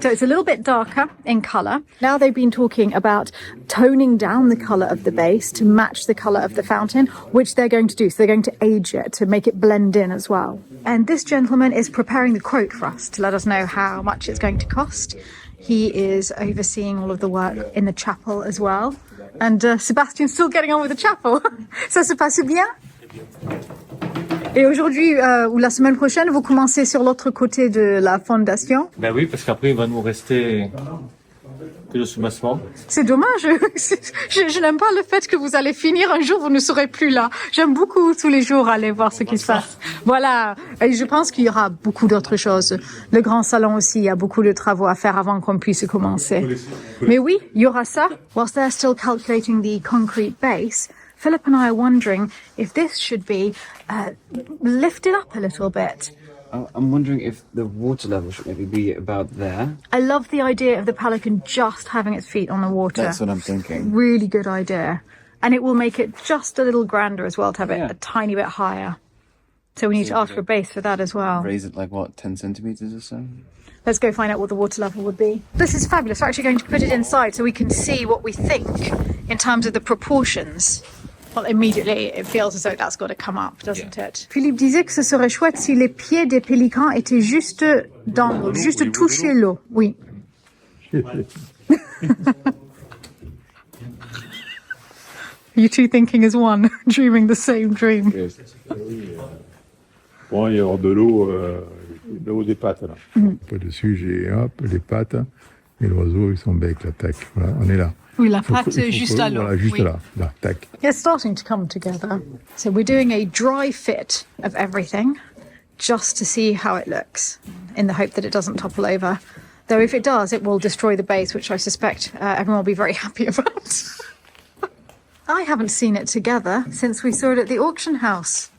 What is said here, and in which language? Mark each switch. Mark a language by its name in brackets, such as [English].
[English] So it's a little bit darker in colour. Now they've been talking about toning down the colour of the base to match the colour of the fountain, which they're going to do. So they're going to age it to make it blend in as well. And this gentleman is preparing the quote for us to let us know how much it's going to cost. He is overseeing all of the work in the chapel as well. And Sebastian's still getting on with the chapel. [French] Ça se passe bien? Et aujourd'hui, ou la semaine prochaine, vous commencez sur l'autre côté de la fondation? Ben oui, parce qu'après, il va nous rester que le soubassement. C'est dommage. Je n'aime pas le fait que vous allez finir un jour, vous ne serez plus là. J'aime beaucoup tous les jours aller voir ce qui se passe. Voilà. Et je pense qu'il y aura beaucoup d'autres choses. Le grand salon aussi, il y a beaucoup de travaux à faire avant qu'on puisse commencer. Mais oui, il y aura ça. [English] Whilst they're still calculating the concrete base, Philip and I are wondering if this should be lifted up a little bit. I'm wondering if the water level should maybe be about there. I love the idea of the pelican just having its feet on the water. That's what I'm thinking. Really good idea. And it will make it just a little grander as well to have it Yeah. a tiny bit higher. So we need to ask for a base for that as well. Raise it like, what, 10 centimetres or so? Let's go find out what the water level would be. This is fabulous. We're actually going to put it inside so we can see what we think in terms of the proportions. Well, immediately it feels as though that's got to come up, doesn't it? [French] Philippe disait que ce serait chouette si les pieds des pélicans étaient juste dans l'eau, juste toucher l'eau. Oui. [English] You two thinking as one, dreaming the same dream. [French] Bon, il y a hors de l'eau des pattes, là. Pas dessus, j'ai hop, les pattes, et l'oiseau et son bec, là, tac. Voilà, on est là. Oui, la patte juste à l'eau. Voilà, juste Oui. là, tac. [English] It's starting to come together. So we're doing a dry fit of everything just to see how it looks in the hope that it doesn't topple over. Though if it does, it will destroy the base, which I suspect everyone will be very happy about. I haven't seen it together since we saw it at the auction house.